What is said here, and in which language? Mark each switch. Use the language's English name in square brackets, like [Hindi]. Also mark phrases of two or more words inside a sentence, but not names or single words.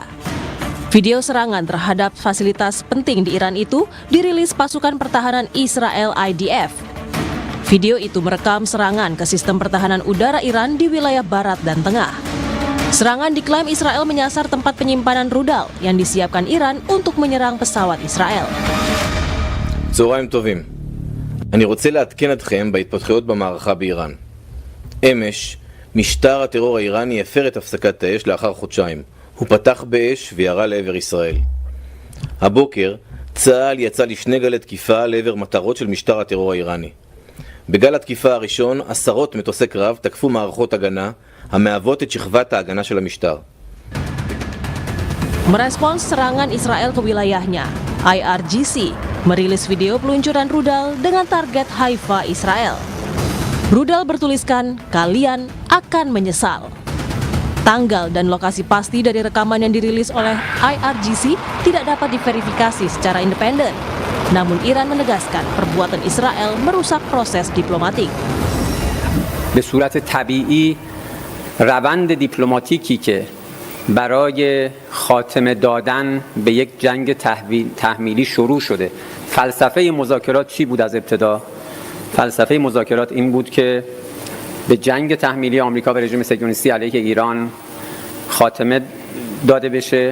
[Indonesian] Video serangan terhadap fasilitas penting di Iran itu dirilis pasukan pertahanan Israel IDF. Video itu merekam serangan ke sistem pertahanan udara Iran di wilayah barat dan tengah. Serangan diklaim Israel menyasar tempat penyimpanan rudal yang disiapkan Iran untuk menyerang pesawat Israel. [Hebrew] צהריים טובים. אני רוצה לעדכן אתכם בהתפתחויות במערכה באיראן. אמש, משטר הטרור האיראני הפר את הפסקת האש לאחר חודשיים. הוא פתח באש וירה לעבר ישראל. הבוקר, צה"ל יצא לשני גלי תקיפה לעבר מטרות של משטר הטרור האיראני. בגל התקיפה הראשון, 10 מטוסי קרב תקפו מערכות הגנה המהוות את שכבת ההגנה של המשטר. [Indonesian] Merespons serangan Israel ke wilayahnya, IRGC merilis video peluncuran rudal dengan target Haifa, Israel. Rudal bertuliskan, "Kalian akan menyesal." Tanggal dan lokasi pasti dari rekaman yang dirilis oleh IRGC tidak dapat diverifikasi secara independen. Namun Iran menegaskan perbuatan Israel merusak proses diplomatik. [Persian] به صورت طبیعی روند دیپلماتیکی که برای خاتمه دادن به یک جنگ تحمیلی شروع شده. فلسفه مذاکرات چی بود از ابتدا؟ فلسفه مذاکرات این بود که به جنگ تحمیلی آمریکا و رژیم صهیونیستی علیه ایران خاتمه داده بشه.